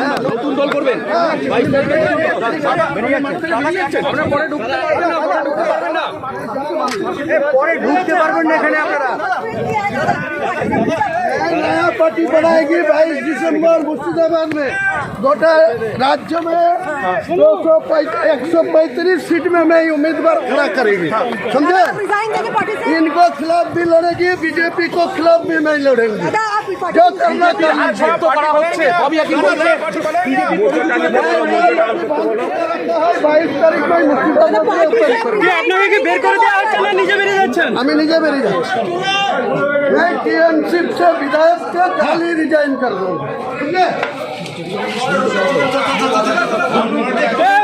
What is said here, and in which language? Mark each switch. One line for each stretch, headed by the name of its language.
Bangla: নতুন দল করবেন 22 তারিখে আপনারা পরে ঢুকতে পারবেন না, পরে ঢুকতে পারবেন না এখানে আপনারা।
Hindi: नया पार्टी बनाएगी 22 दिसंबर मुर्शिदाबाद में। गोटा राज्य में 135 सीट में मैं उम्मीदवार खड़ा करेंगे, समझे? इनको खिलाफ भी लड़ेगी, बीजेपी को खिलाफ भी मैं लड़ेंगे, जो करना कर लीजिए। 22 तारीख में मुर्शिदाबाद में
Bangla: আপনাকে কি বের করে দেওয়া হচ্ছে না নিজে বেরিয়ে যাচ্ছেন? আমি নিজে বেরিয়ে যাচ্ছি।
Hindi: मैं टीएमसी से विधायक के खाली रिजाइन कर दूंगा, ठीक है?